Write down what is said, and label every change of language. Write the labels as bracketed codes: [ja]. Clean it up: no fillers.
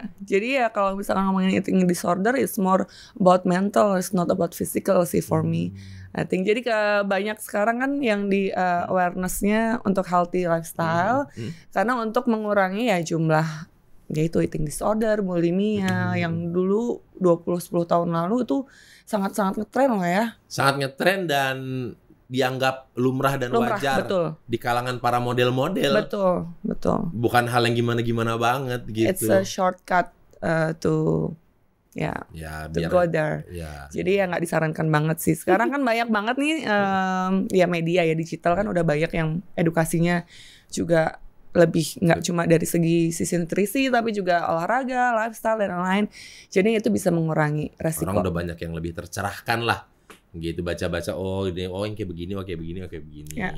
[id] Jadi ya kalau misalkan ngomongin [en] eating disorder it's more about mental, it's not about physical [id] sih [en] for me. I think [id] jadi banyak sekarang kan yang di awareness-nya untuk healthy lifestyle karena untuk mengurangi ya jumlah yaitu eating disorder, bulimia yang dulu 10 tahun lalu itu sangat-sangat ngetren loh ya. Sangat ngetren dan dianggap lumrah dan wajar di kalangan para model-model. Betul. Bukan hal yang gimana-gimana banget gitu. [en] It's a shortcut to go there. [id] Jadi ya nggak disarankan banget sih. Sekarang kan banyak banget nih ya media ya digital kan udah banyak yang edukasinya juga lebih nggak cuma dari sisi nutrisi tapi juga olahraga, lifestyle dan lain-lain. Jadi itu bisa mengurangi resiko. Orang udah banyak yang lebih tercerahkan lah. Gitu baca-baca yang kayak begini.